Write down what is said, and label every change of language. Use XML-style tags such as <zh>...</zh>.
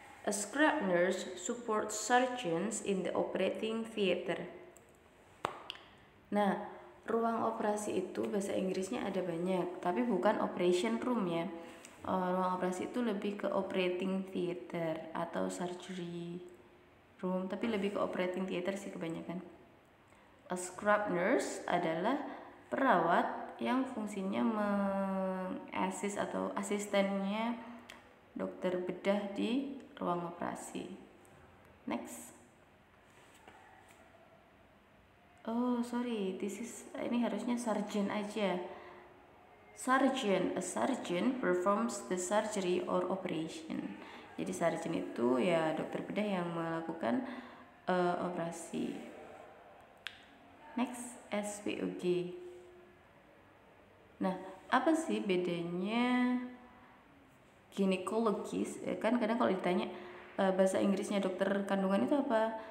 <en>A scrub nurse supports surgeons in the operating theater.</en> <id>Nah, ruang operasi itu bahasa Inggrisnya ada banyak, tapi bukan operation room ya. Ruang operasi itu lebih ke operating theater atau surgery room, tapi lebih ke operating theater sih kebanyakan. A scrub nurse adalah perawat yang fungsinya mengasis atau asistennya dokter bedah di ruang operasi.</id> <en>Next. Oh sorry,</en> <id>ini harusnya surgeon aja.</id> <en>Surgeon, a surgeon performs the surgery or operation.</en> <id>Jadi surgeon itu ya dokter bedah yang melakukan operasi. Next, SPOG. Nah, apa sih bedanya ginekologis? Kan kadang kalau ditanya bahasa Inggrisnya dokter kandungan itu apa?</id>